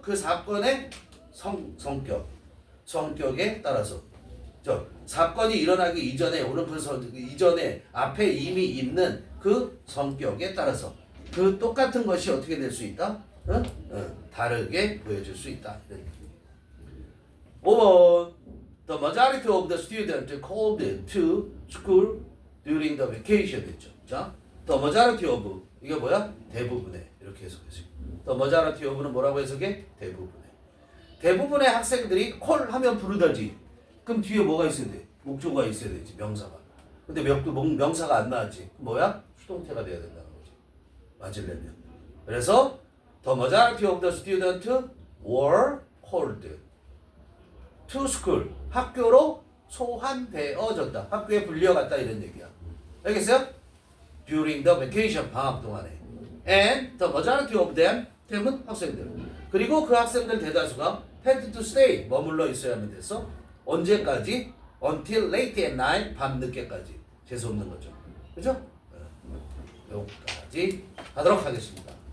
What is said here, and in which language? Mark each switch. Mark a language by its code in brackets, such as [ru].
[ko] 그 사건의 성격. 성격에 따라서. 사건이 일어나기 이전에 이전에 앞에 이미 있는 그 성격에 따라서 그 똑같은 것이 어떻게 될 수 있다? 다르게 보여질 수 있다. 5번 [en] The majority of the students called to school during the vacation [ko] 했죠. 자, [en] the majority of [ko] 이게 뭐야? 대부분의 이렇게 해석해서 the majority of는 뭐라고 해석해? 대부분의 학생들이 콜하면 부르다지. 그럼 뒤에 뭐가 있어야 돼? 목조가 있어야 되지, 명사가. 근데 명사가 안 나왔지. 뭐야? 수동태가 돼야 된다는 거지. 맞으려면. 그래서 [en] the majority of the students were called to school. [ko] 학교로 소환되어졌다. 학교에 불려갔다 이런 얘기야. 알겠어요? [en] During the vacation [ko] 방학 동안에. [en] And the majority of them [ko] 템은 학생들. 그리고 그 학생들 대다수가 [en] had to stay [ko] 머물러 있어야만 됐어. 언제까지? [en] Until late at night [ko] 밤늦게까지. 재수없는 거죠. 그죠? 여기까지 하도록 하겠습니다.